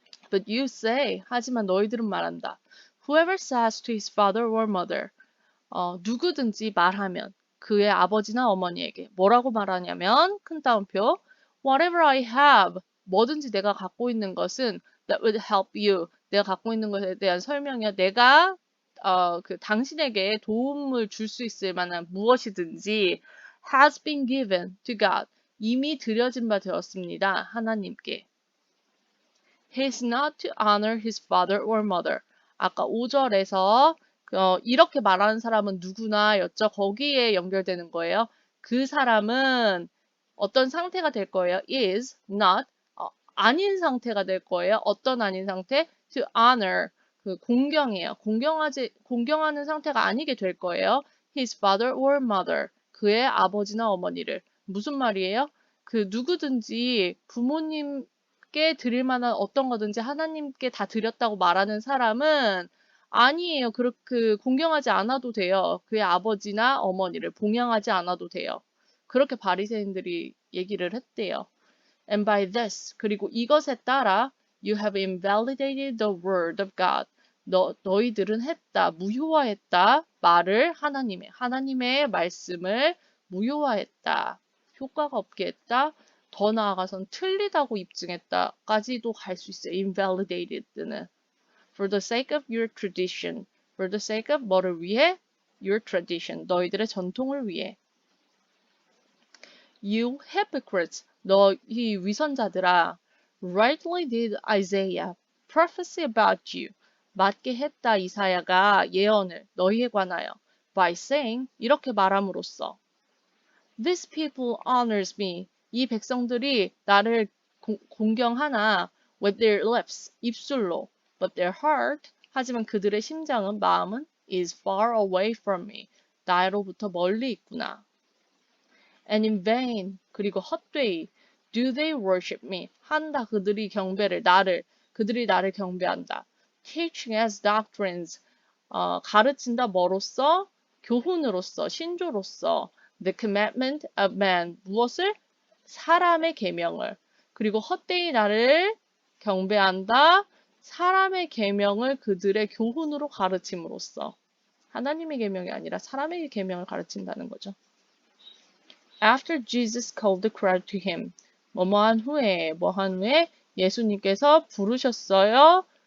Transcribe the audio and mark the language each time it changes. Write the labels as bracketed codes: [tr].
[en] But you say, [ko] 하지만 너희들은 말한다. [en] Whoever says to his father or mother, [ko] 누구든지 말하면 그의 아버지나 어머니에게 뭐라고 말하냐면 큰 따옴표 [en] Whatever I have, [ko] 뭐든지 내가 갖고 있는 것은 [en] that would help you. [ko] 내가 갖고 있는 것에 대한 설명이야. 내가 당신에게 도움을 줄 수 있을 만한 무엇이든지 [en] has been given to God. [ko] 이미 드려진 바 되었습니다. 하나님께. [en] He is not to honor his father or mother. [ko] 아까 5절에서 이렇게 말하는 사람은 누구나 였죠. 거기에 연결되는 거예요. 그 사람은 어떤 상태가 될 거예요. [en] is not [ko] 아닌 상태가 될 거예요. 어떤 아닌 상태? [en] to honor [ko] 공경이에요. 공경하는 상태가 아니게 될 거예요. [en] his father or mother. [ko] 그의 아버지나 어머니를. 무슨 말이에요? 누구든지 부모님께 드릴 만한 어떤 거든지 하나님께 다 드렸다고 말하는 사람은 아니에요. 그렇게 공경하지 않아도 돼요. 그의 아버지나 어머니를 봉양하지 않아도 돼요. 그렇게 바리새인들이 얘기를 했대요. [en] And by this, [ko] 그리고 이것에 따라 [en] you have invalidated the word of God. [ko] 너희들은 했다, 무효화했다. 말을 하나님의 말씀을 무효화했다. 효과가 없게 했다. 더 나아가선 틀리다고 입증했다까지도 갈 수 있어요. invalidated는. [en] For the sake of your tradition. For the sake of [ko] 뭐를 위해? [en] Your tradition. [ko] 너희들의 전통을 위해. [en] You hypocrites. [ko] 너희 위선자들아. [en] Rightly did Isaiah prophesy about you. [ko] 맞게 했다 이사야가 예언을 너희에 관하여. [en] By saying. [ko] 이렇게 말함으로써. [en] This people honors me. [ko] 이 백성들이 나를 공경하나 [en] with their lips, [ko] 입술로, [en] but their heart, [ko] 하지만 그들의 심장은, 마음은 [en] is far away from me. [ko] 나로부터 멀리 있구나. [en] And in vain, [ko] 그리고 헛되이, [en] do they worship me. [ko] 한다 그들이 그들이 나를 경배한다. [en] Teaching as doctrines, [ko] 가르친다 뭐로써? 교훈으로서, 신조로서. [en] The commandment of man. [ko] 무엇을? 사람의 계명을. 그리고 헛되이 나를 경배한다. 사람의 계명을 그들의 교훈으로 가르침으로써. 하나님의 계명이 아니라 사람의 계명을 가르친다는 거죠. [en] After Jesus called the crowd to him. [ko] 뭐한 후에 예수님께서 부르셨어요.